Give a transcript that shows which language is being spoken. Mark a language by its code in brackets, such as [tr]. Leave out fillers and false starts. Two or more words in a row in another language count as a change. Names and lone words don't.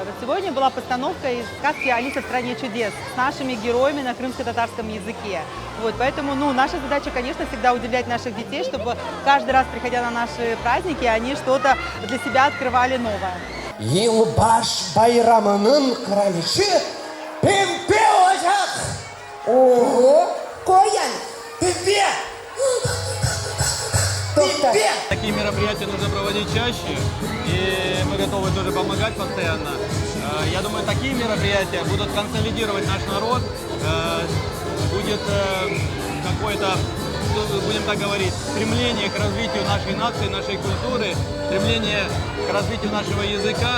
[ru] Вот сегодня была постановка из сказки «Алиса в стране чудес» с нашими героями на крымско-татарском языке. Вот, поэтому наша задача, конечно, всегда удивлять наших детей, чтобы каждый раз, приходя на наши праздники, они что-то для себя открывали новое. [crh] Yılbaşı bayramının kraliçesi Pempe olacak. [ru] Ого, Коян, Пемпе! Такие мероприятия нужно проводить чаще, и мы готовы тоже помогать постоянно. Я думаю, такие мероприятия будут консолидировать наш народ, будет какое-то, будем так говорить, стремление к развитию нашей нации, нашей культуры, стремление к развитию нашего языка.